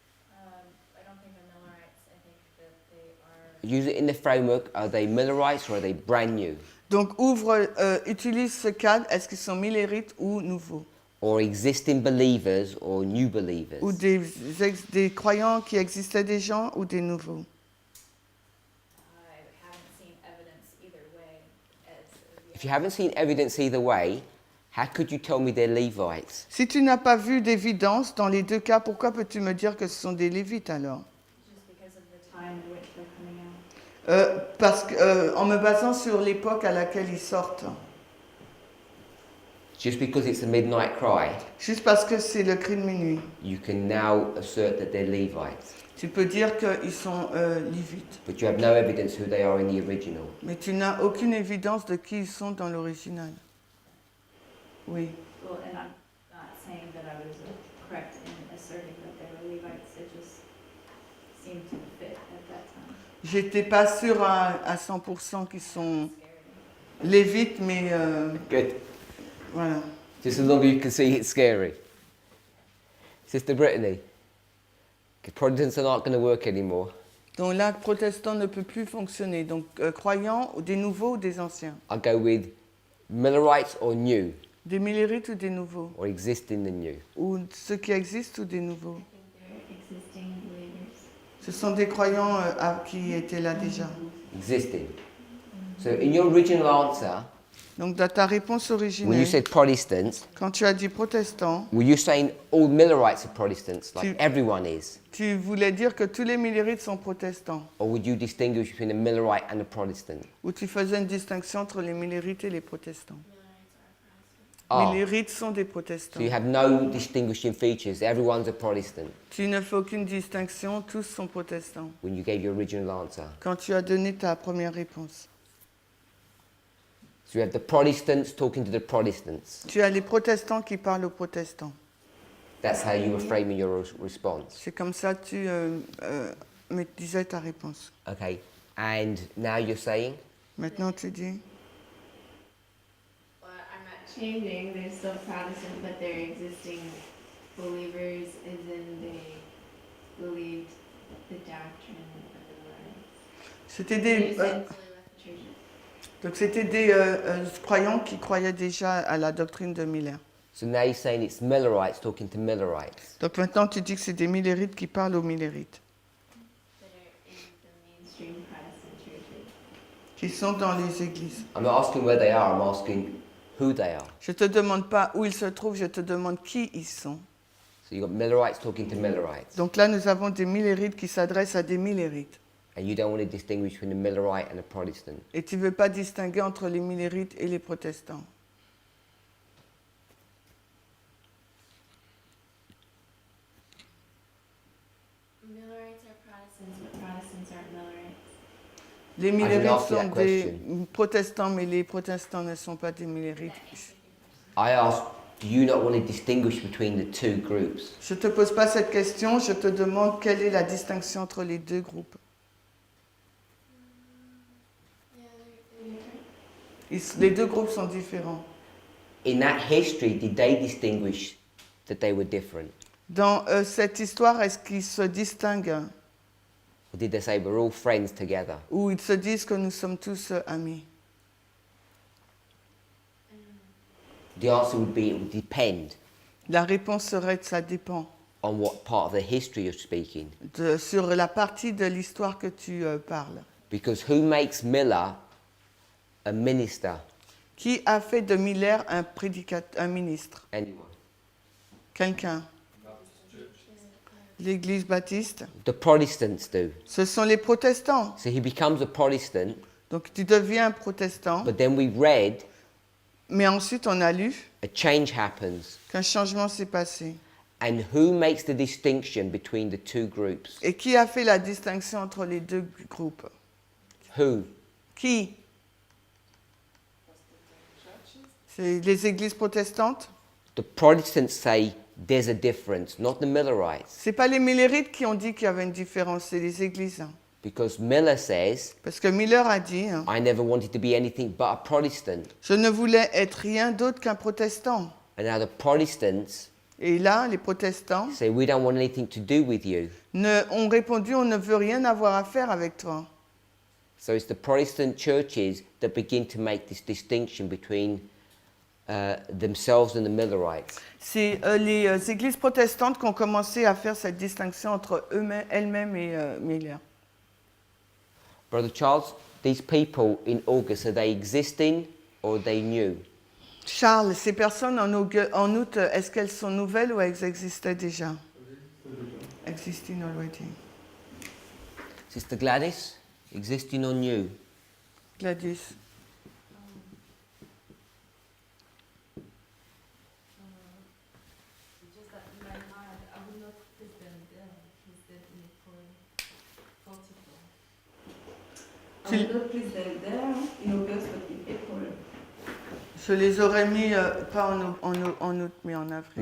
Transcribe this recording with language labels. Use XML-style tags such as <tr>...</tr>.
<en>I don't think they're Millerites. I think that they are. Use it in the framework. Are they Millerites or are they brand new?</en> <fr>Donc utilise ce cadre, est-ce qu'ils sont millérites ou nouveaux?</fr> <en>Or existing believers or new believers?</en> <fr>Ou des croyants qui existaient déjà ou des nouveaux?</fr> <en>I haven't seen evidence either way. If you haven't seen evidence either way, how could you tell me they're Levites?</en> <fr>Si tu n'as pas vu d'évidence dans les deux cas, pourquoi peux-tu me dire que ce sont des Lévites alors?</fr> <en>Just because of the time in which they're coming out.</en> <fr>Parce que, en me basant sur l'époque à laquelle ils sortent.</fr> <en>Just because it's a midnight cry,</en> <fr>Juste parce que c'est le cri de minuit.</fr> <en>you can now assert that they're Levites.</en> <fr>Tu peux dire qu'ils sont Lévites.</fr> <en>But you have no evidence who they are in the original.</en> <fr>Mais tu n'as aucune évidence de qui ils sont dans l'original. Oui.</fr> <en>Well, and I'm not saying that I was correct in asserting that they were Levites. It just seemed to fit at that time.</en> <fr>J'étais pas sûre à 100% qu'ils sont Lévites, mais</fr> <en>Good.</en> <fr>voilà.</fr> <en>Just as long as you can see it's scary. Sister Brittany, Protestants are not going to work anymore.</en> <fr>Donc là, protestant ne peut plus fonctionner. Donc croyants, ou des nouveaux ou des anciens.</fr> <en>I'll go with Millerites or new,</en> <fr>Des millérites ou des nouveaux.</fr> <en>or existing and new.</en> <fr>Ou ceux qui existent ou des nouveaux.</fr> <en>They're existing believers.</en> <fr>Ce sont des croyants qui étaient là déjà.</fr> <en>Existing. So in your original answer,</en> <fr>Donc dans ta réponse</fr> <en>when you</en> <fr>originelle,</fr> <en>said Protestants,</en> <fr>quand tu as dit protestant,</fr> <en>were you saying all Millerites are Protestants, like</en> <fr>Tu-</fr> <en>everyone is?</en> <fr>tu voulais dire que tous les millérites sont protestants.</fr> <en>Or would you distinguish between a Millerite and a Protestant?</en> <fr>Ou tu faisais une distinction entre les millérites et les protestants. Ah, Millérites sont des protestants.</fr> <en>so you have no distinguishing features. Everyone's a Protestant</en> <fr>Tu ne fais aucune distinction, tous sont protestants.</fr> <en>when you gave your original answer.</en> <fr>Quand tu as donné ta première réponse.</fr> <en>So you have the Protestants talking to the Protestants.</en> <fr>Tu as les protestants qui parlent aux protestants.</fr> <en>That's how you were framing your response.</en> <fr>C'est comme ça que tu me disais ta réponse.</fr> <en>Okay. And now you're saying?</en> <fr>Maintenant tu dis,</fr> <en>Well, I'm not changing. They're still Protestant, but they're existing believers, as in they believed the doctrine of the Lord.</en> <fr>c'était</fr> <en>They</en> <fr>des,</fr> <en>essentially left the church.</en> <fr>donc c'était des croyants qui croyaient déjà à la doctrine de Miller.</fr> <en>So now you're saying it's Millerites talking to Millerites.</en> <fr>Donc maintenant tu dis que c'est des millérites qui parlent aux millérites,</fr> <en>That are in the mainstream Protestant churches.</en> <fr>qui sont dans les églises.</fr> <en>I'm not asking where they are, I'm asking who they are.</en> <fr>Je te demande pas où ils se trouvent, je te demande qui ils sont.</fr> <en>So you've got Millerites talking to Millerites.</en> <fr>Donc là nous avons des millérites qui s'adressent à des millérites.</fr> <en>And you don't want to distinguish between a Millerite and a Protestant.</en> <fr>Et tu ne veux pas distinguer entre les millérites et les protestants.</fr> <en>Millerites are Protestants, but Protestants aren't Millerites.</en> <fr>Les</fr> <en>didn't</en> <fr>millérites</fr> <en>ask you</en> <fr>sont</fr> <en>that</en> <fr>des protestants, mais les protestants ne sont pas des millérites.</fr> <en>I asked, do you not want to distinguish between the two groups?</en> <fr>Je ne te pose pas cette question, je te demande quelle est la distinction entre les deux groupes.</fr> <en>Yeah, they're different.</en> <fr>Les deux groupes sont différents.</fr> <en>In that history, did they distinguish that they were different?</en> <fr>Dans cette histoire, est-ce qu'ils se distinguent</fr> <en>Or did they say we're all friends together?</en> <fr>ou ils se disent que nous sommes tous amis?</fr> <en>The answer would be it would depend</en> <fr>La réponse serait que ça dépend</fr> <en>on what part of the history you're speaking.</en> <fr>sur la partie de l'histoire que tu parles.</fr> <en>Because who makes Miller a minister?</en> <fr>Qui a fait de Miller un ministre?</fr> <en>Anyone?</en> <fr>Quelqu'un? L'Église baptiste?</fr> <en>The Protestants do.</en> <fr>Ce sont les protestants.</fr> <en>So he becomes a Protestant,</en> <fr>Donc tu deviens un protestant,</fr> <en>but then we read</en> <fr>mais ensuite on a lu</fr> <en>a change happens.</en> <fr>qu'un changement s'est passé.</fr> <en>And who makes the distinction between the two groups?</en> <fr>Et qui a fait la distinction entre les deux groupes?</fr> <en>Who?</en> <fr>Qui? C'est les églises protestantes?</fr> <en>The Protestants say there's a difference, not the Millerites.</en> <fr>C'est pas les Millerites qui ont dit qu'il y avait une différence, c'est les églises.</fr> <en>Because Miller says,</en> <fr>Parce que Miller a dit,</fr> <en>I never wanted to be anything but a Protestant.</en> <fr>je ne voulais être rien d'autre qu'un protestant.</fr> <en>And now the Protestants</en> <fr>Et là, les protestants</fr> <en>say, we don't want anything to do with you.</en> <fr>ont répondu, on ne veut rien avoir à faire avec toi.</fr> <en>So it's the Protestant churches that begin to make this distinction between themselves and the Millerites.</en> <fr>C'est les églises protestantes qui ont commencé à faire cette distinction entre elles-mêmes et Miller.</fr> <en>Brother Charles, these people in August, are they existing or are they new?</en> <fr>Charles, ces personnes en août, est-ce qu'elles sont nouvelles ou elles existaient déjà?</fr> <en>Existing already. Sister Gladys, existing or new? Gladys. Just that in my mind, I will not put them there. He said in April 44. I will not place them there in August, but in April.</en> <fr>Je les aurais mis, pas en août, mais en avril.</fr>